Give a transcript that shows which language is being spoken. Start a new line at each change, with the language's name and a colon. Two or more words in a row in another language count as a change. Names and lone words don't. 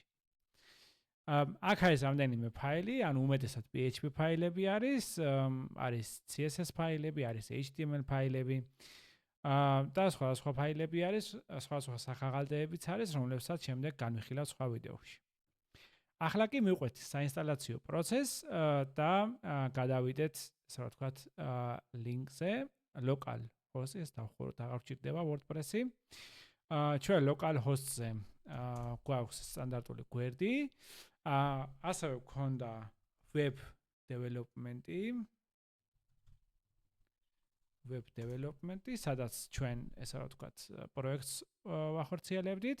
Georgian: აქ არის რამდენიმე ფაილი, ანუ უმეტესად PHP ფაილები არის CSS ფაილები, არის HTML ფაილები და სხვა ფაილები არის, სხვა სახაღალდეებიც არის, რომლებსაც შემდეგ განვიხილავთ სხვა ვიდეოში. ახლა კი მივყვეთ საინსტალაციო პროცესს და გადავიდეთ, ასე რომ ვთქვათ, ლინკზე,
English: local host-ს
Georgian: დავხუროთ, აღარ გვჭირდება WordPress-ი. ჩვენ
English: local host-ზე
Georgian: გვაქვს სტანდარტული გვერდი, ასევე გვქონდა
English: web development-ი,
Georgian: სადაც ჩვენ, ესე რომ ვთქვათ, პროექტს ვახორციელებდით.